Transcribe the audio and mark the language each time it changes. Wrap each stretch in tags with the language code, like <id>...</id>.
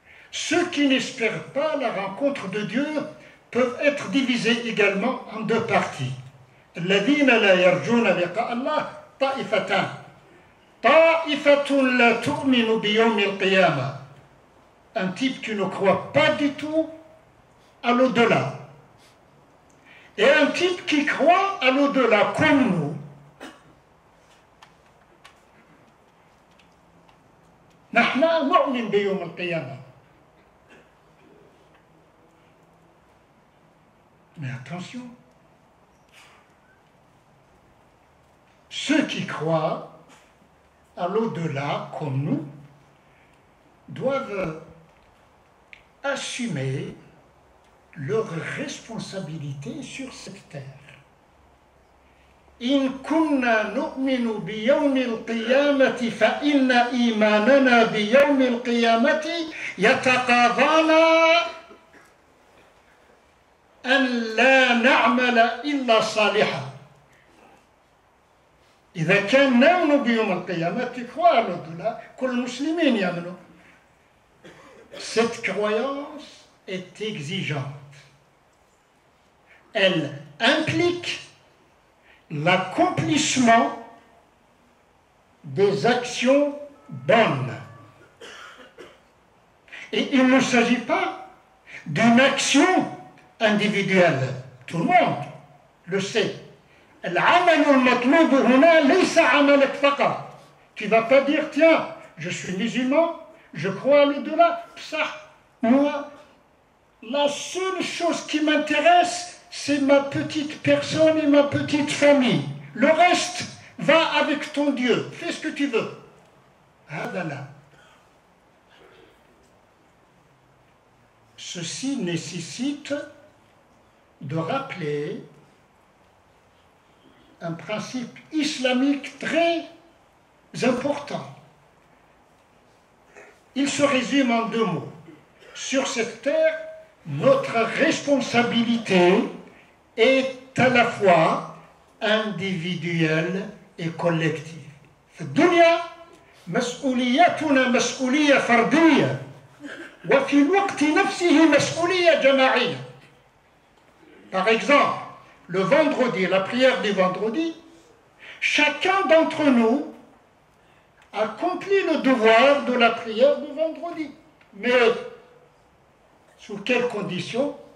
<fr>Ceux qui n'espèrent pas la rencontre de Dieu peuvent être divisés également en deux parties.</fr> <ar>الذين لا يرجون لقاء الله طائفتان. طائفة لا تؤمن بيوم القيامة.</ar> <fr>Un type qui ne croit pas du tout à l'au-delà. Et un type qui croit à l'au-delà comme nous.</fr> <ar>نحن نؤمن بيوم القيامة.</ar> <fr>Mais attention, ceux qui croient à l'au-delà comme nous doivent assumer leur responsabilité sur cette terre.</fr> <ar>إن كنا نؤمن بيوم القيامة فإن إيماننا بيوم القيامة يتقاضانا أن لا نعمل إلا صالحا. إذا كان نؤمن بيوم القيامة</ar> <fr>croire au-delà,</fr> <ar>كل المسلمين يؤمنوا.</ar> <fr>Cette croyance est exigeante. Elle implique l'accomplissement des actions bonnes. Et il ne s'agit pas d'une action individuelle. Tout le monde le sait.</fr> <ar>العمل المطلوب هنا ليس عملك فقط.</ar> <fr>Tu ne vas pas dire, tiens, je suis musulman, je crois à l'au-delà. Ça, moi, la seule chose qui m'intéresse, c'est ma petite personne et ma petite famille. Le reste va avec ton Dieu. Fais ce que tu veux.</fr> <ar>هذا لا.</ar> <fr>Ceci nécessite de rappeler un principe islamique très important. Il se résume en deux mots. Sur cette terre, notre responsabilité est à la fois individuelle et collective.</fr> <ar>في الدنيا مسؤوليتنا مسؤولية فردية وفي الوقت نفسه مسؤولية جماعية.</ar> <fr>Par exemple, le vendredi, la prière du vendredi, chacun d'entre nous accomplit le devoir de la prière du vendredi. Mais sous quelles conditions?</fr>